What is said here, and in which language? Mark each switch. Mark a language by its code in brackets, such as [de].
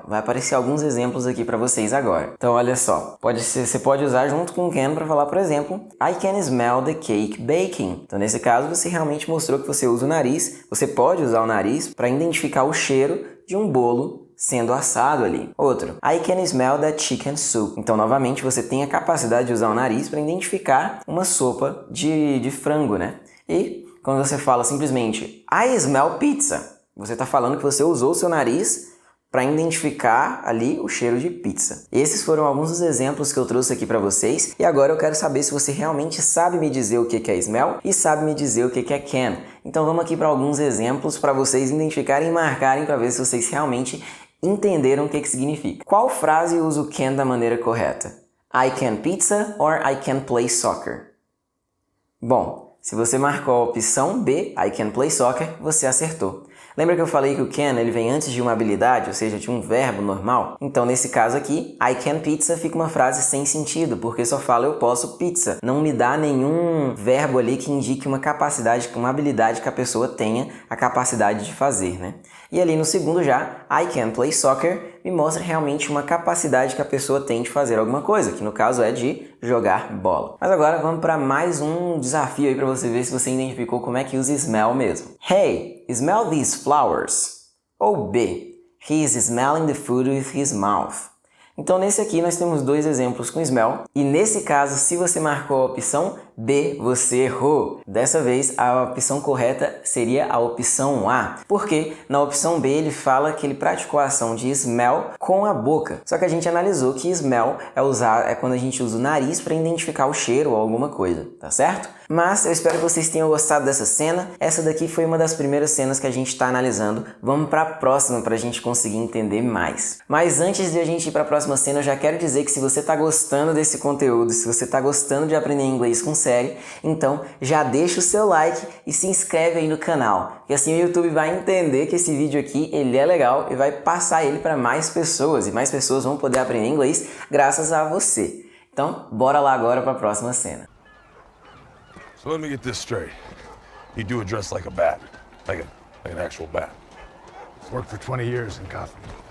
[pt] Vai aparecer alguns exemplos aqui para vocês agora. Então olha só, você pode usar junto com can para falar, por exemplo, [en] I can smell the cake baking. [pt] Então nesse caso você realmente mostrou que você usa o nariz, você pode usar o nariz para identificar o cheiro de um bolo sendo assado ali. [en] Outro, I can smell that chicken soup. [pt] Então, novamente, você tem a capacidade de usar o nariz para identificar uma sopa de frango, né? E quando você fala simplesmente [en] I smell pizza, [pt] você está falando que você usou o seu nariz para identificar ali o cheiro de pizza. Esses foram alguns dos exemplos que eu trouxe aqui para vocês e agora eu quero saber se você realmente sabe me dizer o que é smell e sabe me dizer o que é can. Então vamos aqui para alguns exemplos para vocês identificarem e marcarem para ver se vocês realmente entenderam o que significa. Qual frase usa o can da maneira correta? [en] I can pizza or I can play soccer? [pt] Bom, se você marcou a opção B, [en] I can play soccer, [pt] você acertou. Lembra que eu falei que o can ele vem antes de uma habilidade, ou seja, de um verbo normal? Então, nesse caso aqui, [en] I can pizza [pt] fica uma frase sem sentido, porque só fala eu posso pizza. Não me dá nenhum verbo ali que indique uma capacidade, uma habilidade que a pessoa tenha a capacidade de fazer, né? E ali no segundo já, [en] I can play soccer, [pt] me mostra realmente uma capacidade que a pessoa tem de fazer alguma coisa, que no caso é de jogar bola. Mas agora vamos para mais um desafio aí para você ver se você identificou como é que usa smell mesmo. [en] Hey, smell these flowers. [pt] Ou B, [en] he is smelling the food with his mouth. [pt] Então nesse aqui nós temos dois exemplos com smell e nesse caso se você marcou a opção B, você errou. Dessa vez a opção correta seria a opção A, porque na opção B ele fala que ele praticou a ação de smell com a boca. Só que a gente analisou que smell é quando a gente usa o nariz para identificar o cheiro ou alguma coisa, tá certo? Mas eu espero que vocês tenham gostado dessa cena. Essa daqui foi uma das primeiras cenas que a gente está analisando. Vamos para a próxima para a gente conseguir entender mais. Mas antes de a gente ir para a próxima cena, eu já quero dizer que se você está gostando desse conteúdo, se você está gostando de aprender inglês com série, então já deixa o seu like e se inscreve aí no canal. E assim o YouTube vai entender que esse vídeo aqui ele é legal e vai passar ele para mais pessoas. E mais pessoas vão poder aprender inglês graças a você. Então, bora lá agora para a próxima cena. [en] So let me get this straight. You do it dressed like a bat, like an actual bat. Worked for 20 years in Gotham.